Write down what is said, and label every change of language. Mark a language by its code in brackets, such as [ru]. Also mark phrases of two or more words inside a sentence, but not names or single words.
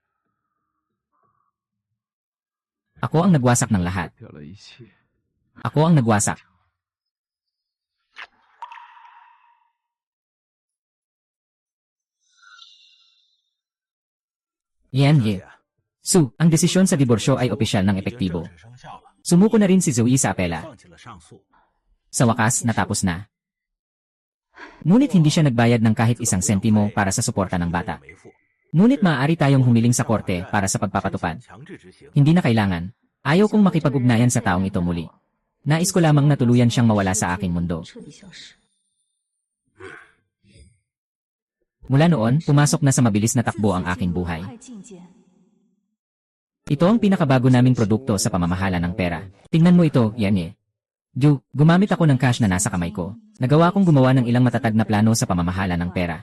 [tl] Ako ang nagwasak ng lahat. [zh] 掉了一切， [tl] Ako ang nagwasak. Yan, ye. Su, ang desisyon sa diborsyo ay opisyal ng epektibo. [zh] 正式生效了， [tl] Sumuko na rin si Zoe sa apela. [zh] 放弃了上诉。 [tl] Sa wakas, natapos na. Ngunit hindi siya nagbayad ng kahit isang sentimo para sa suporta ng bata. [zh] 没付， [tl] Ngunit maaari tayong humiling sa korte para sa pagpapatupad. [zh] 强制执行。 [tl] Hindi na kailangan. Ayaw kong makipag-ugnayan sa taong ito muli. Nais ko lamang na tuluyan siyang mawala sa aking mundo. [zh] 彻底消失。 [tl] Mula noon, pumasok na sa mabilis na takbo ang aking buhay. Ito ang pinakabago naming produkto sa pamamahala ng pera. Tingnan mo ito, yan eh. Ju, gumamit ako ng cash na nasa kamay ko. Nagawa kong gumawa ng ilang matatag na plano sa pamamahala ng pera.